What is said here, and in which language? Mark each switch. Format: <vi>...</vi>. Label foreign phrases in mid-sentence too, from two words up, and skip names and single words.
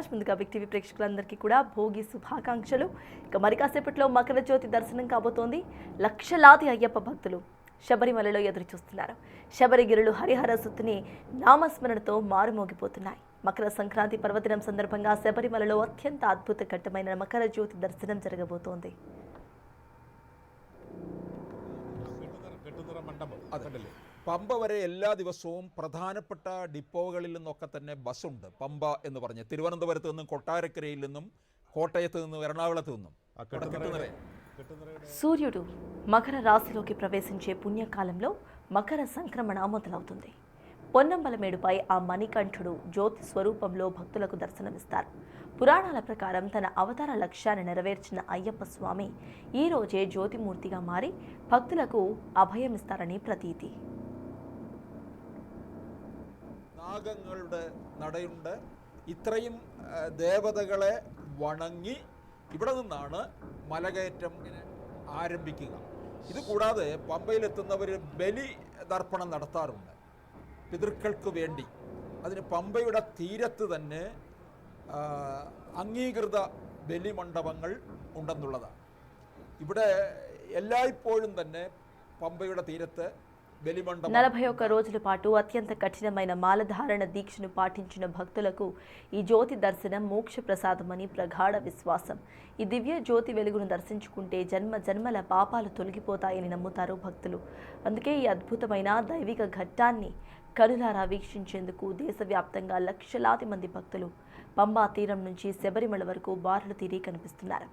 <te>ముందుగా బిగ్ టీవీ ప్రేక్షకులందరికీ కూడా భోగి శుభాకాంక్షలు. ఇక మరి కాసేపట్లో మకర జ్యోతి దర్శనం కాబోతోంది. లక్షలాది అయ్యప్ప భక్తులు శబరిమలలో ఎదురు చూస్తున్నారు. శబరిగిరులు హరిహర సుత్తుని నామస్మరణతో మారుమోగిపోతున్నాయి. మకర సంక్రాంతి పర్వదినం సందర్భంగా శబరిమలలో అత్యంత అద్భుత ఘట్టమైన మకర జ్యోతి దర్శనం జరగబోతోంది.</te> <ml>പമ്പ വരെ എല്ലാ ദിവസവും പ്രധാനപ്പെട്ട ഡിപ്പോകളിൽ നിന്നൊക്കെ തന്നെ ബസ്സുണ്ട്. പമ്പ എന്ന് പറഞ്ഞ് തിരുവനന്തപുരത്ത് നിന്നും, കൊട്ടാരക്കരയിൽ നിന്നും, കോട്ടയത്ത് നിന്നും, എറണാകുളത്ത് നിന്നും.</ml> <te>సూర్యుడు మకర రాశిలోకి ప్రవేశించే పుణ్యకాలంలో మకర సంక్రమణ మొదలవుతుంది. పొన్నంబలమేడుపై ఆ మణికంఠుడు జ్యోతి స్వరూపంలో భక్తులకు దర్శనమిస్తారు. పురాణాల ప్రకారం తన అవతార లక్ష్యాన్ని నెరవేర్చిన అయ్యప్ప స్వామి ఈ రోజే జ్యోతిమూర్తిగా మారి భక్తులకు అభయమిస్తారని ప్రతీతి.</te> <ml>നാഗങ്ങളുടെ നടയുണ്ട്. ഇത്രയും ദേവതകളെ വണങ്ങി ഇവിടെ നിന്നാണ് മലകയറ്റം ആരംഭിക്കുക. ഇത് കൂടാതെ പമ്പയിലെത്തുന്നവർ ബലി തർപ്പണം നടത്താറുണ്ട് പിതൃക്കൾക്ക് വേണ്ടി. അതിന് പമ്പയുടെ തീരത്ത് തന്നെ അംഗീകൃത ബലിമണ്ഡപങ്ങൾ ഉണ്ടെന്നുള്ളതാണ്. ഇവിടെ എല്ലായ്പ്പോഴും തന്നെ പമ്പയുടെ തീരത്ത്</ml> <te>41 రోజుల పాటు అత్యంత కఠినమైన మాలధారణ దీక్షను పాటించిన భక్తులకు ఈ జ్యోతి దర్శనం మోక్ష ప్రసాదమని ప్రగాఢ విశ్వాసం. ఈ దివ్య జ్యోతి వెలుగును దర్శించుకుంటే జన్మ జన్మల పాపాలు తొలగిపోతాయని నమ్ముతారు భక్తులు. అందుకే ఈ అద్భుతమైన దైవిక ఘట్టాన్ని కనులారా వీక్షించేందుకు దేశవ్యాప్తంగా లక్షలాది మంది భక్తులు పంబా తీరం నుంచి శబరిమల వరకు బారులు తీరి కనిపిస్తున్నారు.</te>